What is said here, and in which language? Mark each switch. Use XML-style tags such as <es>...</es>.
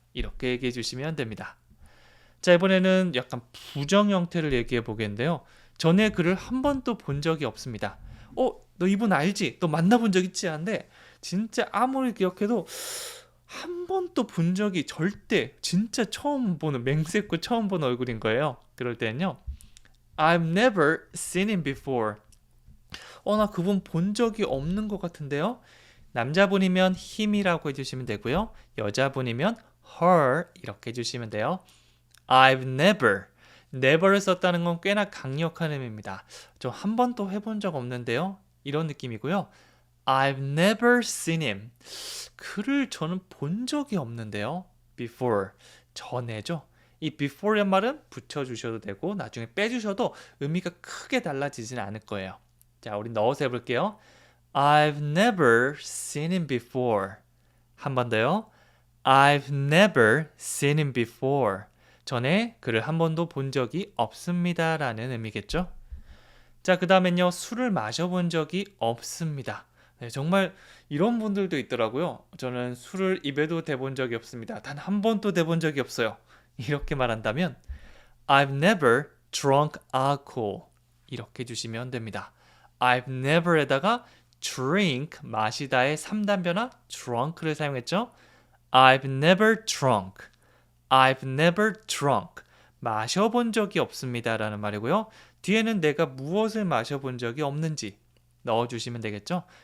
<ko>이렇게 얘기해 주시면 됩니다. 자, 이번에는 약간 부정 형태를 얘기해 보겠는데요. 전에 그를 한 번도 본 적이 없습니다. 너 이분 알지? 너 만나본 적 있지? 한데 진짜 아무리 기억해도 한 번도 본 적이 절대 진짜 처음 보는 맹세코 처음 본 얼굴인 거예요. 그럴 때는요.</ko> <en>I've never seen him before.</en> <ko>나 그분 본 적이 없는 것 같은데요. 남자분이면 him이라고 해주시면 되고요. 여자분이면 her 이렇게 해주시면 돼요.</ko> <en>I've never.</en> <ko>never를 썼다는 건 꽤나 강력한 의미입니다. 저 한 번도 해본 적 없는데요. 이런 느낌이고요.</ko> <en>I've never seen him.</en> <ko>그를 저는 본 적이 없는데요. before. 전에죠. 이 before란 말은 붙여주셔도 되고 나중에 빼주셔도 의미가 크게 달라지진 않을 거예요. 자, 우리 넣어서 해볼게요.</ko> <en>I've never seen him before.</en> <ko>한 번 더요.</ko> <en>I've never seen him before.</en> <ko>전에 그를 한 번도 본 적이 없습니다 라는 의미겠죠. 자, 그 다음엔요. 술을 마셔본 적이 없습니다. 네, 정말 이런 분들도 있더라고요. 저는 술을 입에도 대본 적이 없습니다. 단 한 번도 대본 적이 없어요. 이렇게 말한다면</ko> <en>I've never drunk alcohol.</en> <ko>이렇게 해주시면 됩니다. I've never에다가 drink, 마시다의 3단변화 drunk를 사용했죠.</ko> <en>I've never drunk. I've never drunk.</en> <ko>마셔본 적이 없습니다 라는 말이고요. 뒤에는 내가 무엇을 마셔본 적이 없는지 넣어주시면 되겠죠.</ko>